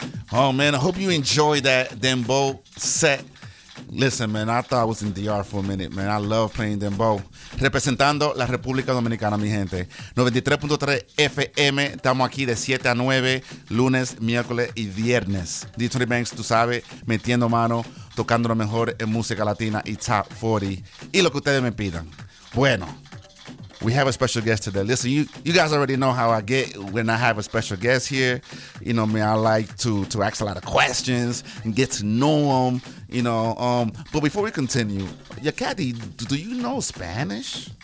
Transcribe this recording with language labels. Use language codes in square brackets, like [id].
[en] Oh, man, I hope you enjoyed that Dembow set. Listen, man, I thought I was in DR for a minute, man. I love playing Dembow. [es] Representando la República Dominicana, mi gente. 93.3 FM. Estamos aquí de 7 a 9, lunes, miércoles y viernes. Detroit Banks, tú sabes, metiendo mano, tocando lo mejor en música latina y top 40. Y lo que ustedes me pidan. [en] Bueno, we have a special guest today. Listen, you guys already know how I get when I have a special guest here. You know, man, I like to ask a lot of questions and get to know them, you know. But before we continue, yeah, Kathy, do you know Spanish?